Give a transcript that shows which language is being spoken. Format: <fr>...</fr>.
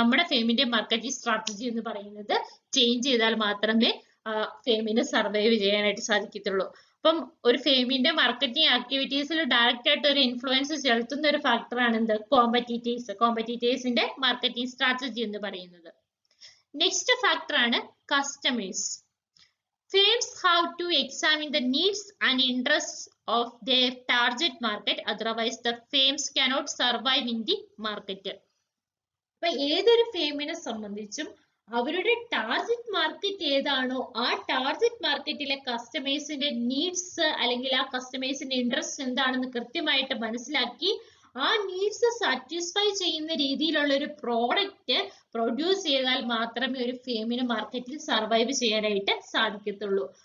<ml>നമ്മുടെ ഫേമിന്റെ marketing strategy എന്ന് പറയുന്നത് ചേഞ്ച് ചെയ്താൽ മാത്രമേ ഫേമിന് സർവൈവ് ചെയ്യാനായിട്ട് സാധിക്കത്തുള്ളൂ. അപ്പം ഒരു ഫേമിന്റെ മാർക്കറ്റിംഗ് ആക്ടിവിറ്റീസിൽ ഡയറക്റ്റ് ആയിട്ട് ഒരു ഇൻഫ്ലുവൻസ് ചെലുത്തുന്ന ഒരു ഫാക്ടറാണ് എന്ത്? കോമ്പറ്റീറ്റേഴ്സിന്റെ മാർക്കറ്റിംഗ് സ്ട്രാറ്റജി എന്ന് പറയുന്നത്. നെക്സ്റ്റ് ഫാക്ടർ ആണ് customers.</ml> <en>Firms have to examine the needs and interests of their target market, otherwise the firms cannot survive in the market.</en> <ml>അപ്പൊ ഏതൊരു ഫേമിനെ സംബന്ധിച്ചും അവരുടെ ടാർഗറ്റ് മാർക്കറ്റ് ഏതാണോ ആ ടാർഗറ്റ് മാർക്കറ്റിലെ കസ്റ്റമേഴ്സിന്റെ നീഡ്സ് അല്ലെങ്കിൽ ആ കസ്റ്റമേഴ്സിന്റെ ഇൻട്രസ്റ്റ് എന്താണെന്ന് കൃത്യമായിട്ട് മനസ്സിലാക്കി ആ നീഡ്സ് സാറ്റിസ്ഫൈ ചെയ്യുന്ന രീതിയിലുള്ള ഒരു പ്രോഡക്റ്റ് പ്രൊഡ്യൂസ് ചെയ്താൽ മാത്രമേ ഒരു ഫേമിന് മാർക്കറ്റിൽ സർവൈവ് ചെയ്യാനായിട്ട് സാധിക്കത്തുള്ളൂ.</ml>